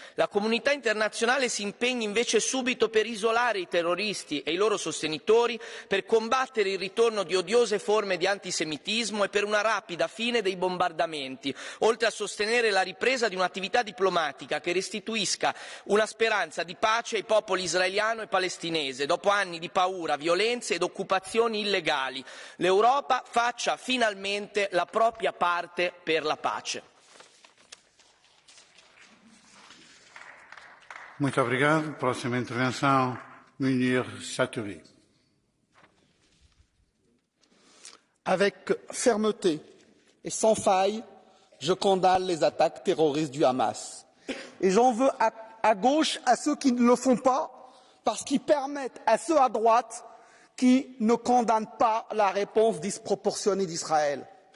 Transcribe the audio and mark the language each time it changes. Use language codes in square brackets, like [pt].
[it] La comunità internazionale si impegni invece subito per isolare i terroristi e i loro sostenitori, per combattere il ritorno di odiose forme di antisemitismo e per una rapida fine dei bombardamenti, oltre a sostenere la ripresa di un'attività diplomatica che restituisca una speranza di pace ai popoli israeliano e palestinese, dopo anni di paura, violenze ed occupazioni illegali. L'Europa faccia finalmente la propria parte per la pace. [pt] Muito obrigado. Próxima intervenção, Munir Satouri. [fr] Avec fermeté et sans faille, je condamne les attaques terroristes du Hamas. Et j'en veux à gauche à ceux qui ne le font pas, parce qu'ils permettent à ceux à droite qui ne condamnent pas la réponse disproportionnée d'Israël.